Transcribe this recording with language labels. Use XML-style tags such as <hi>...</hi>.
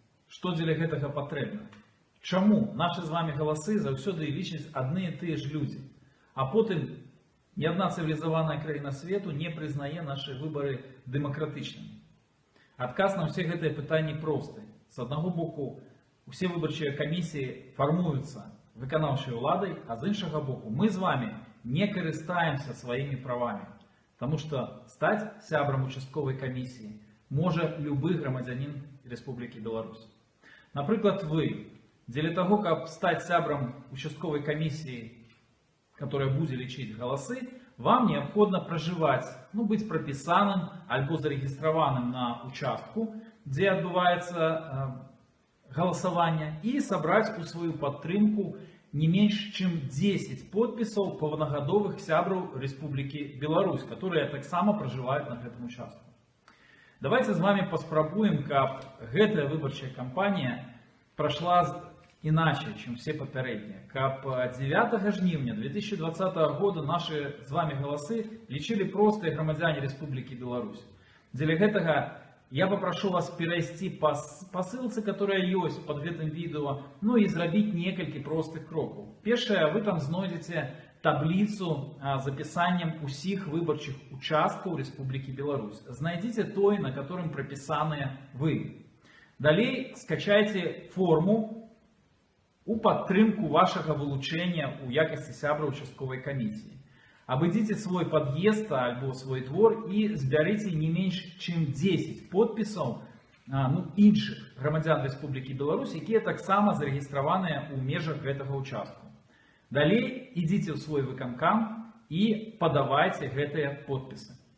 <be>Што дзеля гэтага патрэбна? Чаму нашы з вами галасы заўсёды лічаць адны і тыя ж людзі, а потым ні адна цывілізаваная краіна свету не прызнае нашы выбары дэмакратычнымі? Адказ на ўсе гэтыя пытанні просты. З аднаго боку, усе выбарчыя камісіі фармуюцца выканаўчай уладай, а з іншага боку, мы з вами не карыстаемся сваімі правамі.</be> <ru>Потому что стать сябрам участковой комиссии может любой громадянин Республики Беларусь. Например, вы, для того, как стать сябрам участковой комиссии, которая будет лечить голосы, вам необходимо проживать, быть прописанным альбо зарегистрованным на участку, где отбывается голосование, и собрать у свою подтримку не меньше, чем</ru> <be>10 подписаў паўнагадовых сябраў</be> <ru>Республики Беларусь, которые так само проживают на этом участку.</ru> <be>Давайте с вами паспрабуем, каб гэтая выбарчая кампанія прошла иначе, чем все папярэднія. Каб 9 жніўня 2020 года наши с вами голосы лічылі простыя грамадзяне Республики Беларусь.</be> <ru>Для гэтага я попрошу вас перейти по ссылке, которая есть под этим видео, и сделать несколько простых кроков. Первое, вы там найдете таблицу с описанием всех выборчих участков Республики Беларусь. Знайдите той, на котором прописаны вы. Далее скачайте форму у подтрымку вашего вылучения у якости сябра участковой комиссии. Обойдите свой подъезд альбо свой двор</ru> <be>и збярыце не меньше, чем 10 подписаў іншых грамадзян Республики Беларусь, якія таксама зарэгістраваныя ў межах гэтага участку.</be> <ru>Далей идите в свой выканкам и подавайте гэтыя подписы.</ru>